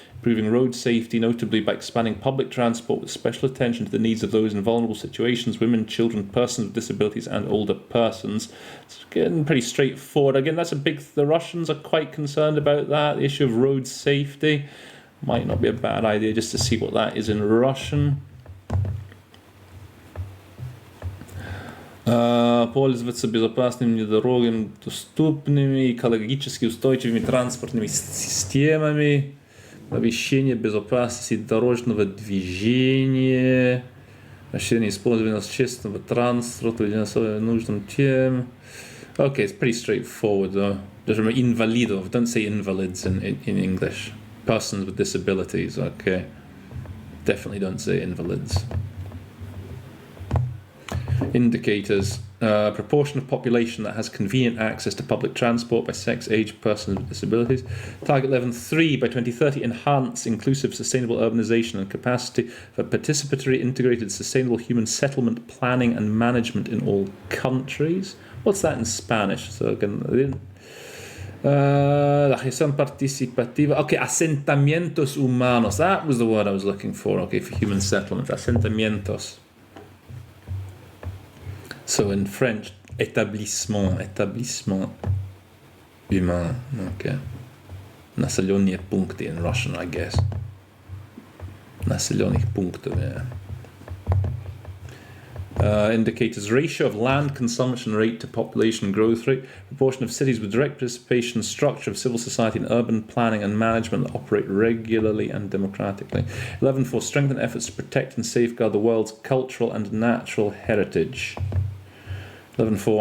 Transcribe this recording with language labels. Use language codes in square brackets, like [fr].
[en] Improving road safety, notably by expanding public transport with special attention to the needs of those in vulnerable situations, women, children, persons with disabilities and older persons. It's getting pretty straightforward. Again, that's the Russians are quite concerned about that, the issue of road safety. Might not be a bad idea just to see what that is in Russian. [ru] Пользоваться безопасными дорогами, доступными, экологически устойчивыми транспортными системами, обеспечение безопасности дорожного движения, расширение использования общественного транспорта нужным тем. [en] Okay, it's pretty straightforward though. Just remember invalidov, don't say invalids in English. Persons with disabilities, okay. Definitely don't say invalids. Indicators. Proportion of population that has convenient access to public transport by sex, age, persons with disabilities. Target 11.3. By 2030, enhance inclusive, sustainable urbanization and capacity for participatory, integrated, sustainable human settlement planning and management in all countries. What's that in Spanish? So again, [es] la gestión participativa. Okay, asentamientos humanos. [en] That was the word I was looking for. Okay, for human settlement. [es] Asentamientos. [en] So in French, [fr] établissement humain. [en] Okay. [ru] Населенные пункты [en] in Russian, I guess. [ru] Населенных пунктов, yeah. [en] Indicators: ratio of land consumption rate to population growth rate, proportion of cities with direct participation, structure of civil society and urban planning and management that operate regularly and democratically. 11.4. Strengthen efforts to protect and safeguard the world's cultural and natural heritage. 11.4.